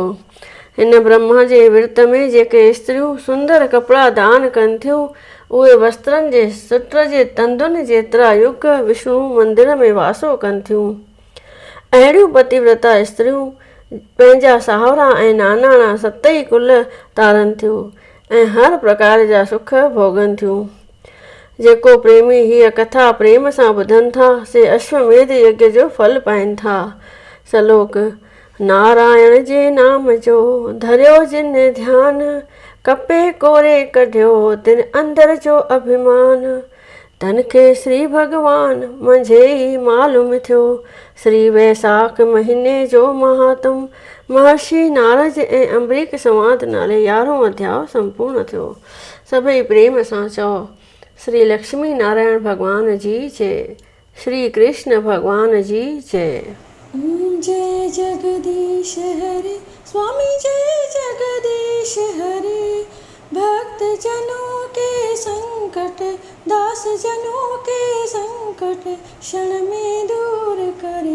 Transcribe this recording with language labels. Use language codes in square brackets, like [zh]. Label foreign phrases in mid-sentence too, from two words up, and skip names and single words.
[sd] हिन ब्रह्मा जे विर्त में जेके स्त्रियूं सुंदर कपिड़ा दान कनि थियूं, उहे वस्त्रनि जे सुट जे तंदुनि जेतिरा युग विष्णु मंदिर में वासो कनि थियूं। अहिड़ियूं पतिव्रता स्त्रियूं पंहिंजा साहुरा ऐं नानाणा 7 कुल तारनि थियूं ऐं हर प्रकार जा सुख भोगनि थियूं। जेको प्रेमी हीअ कथा प्रेम सां ॿुधनि था, से अश्वमेध यज्ञ जो फल पाइनि था। सलोक। नारायण जे नाम जो धरियो जिन ध्यान, कपे कोरे कढियो तिन अंदर जो अभिमान। तन खे श्री भगवान मंझे ई मालूम थियो, श्री वैसाख महीने जो महात्म। महर्षि नारद ऐं अम्बरीक संवाद नाले 11हों अध्याय संपूर्ण थियो। सभई प्रेम सां चओ, श्री लक्ष्मी नारायण भगवान जी जय, श्री कृष्ण भगवान जी जय। [hi] जय जगदीश हरे, स्वामी जय जगदीश हरे। भक्त जनों के संकट, दास जनों के संकट, क्षण में दूर करे।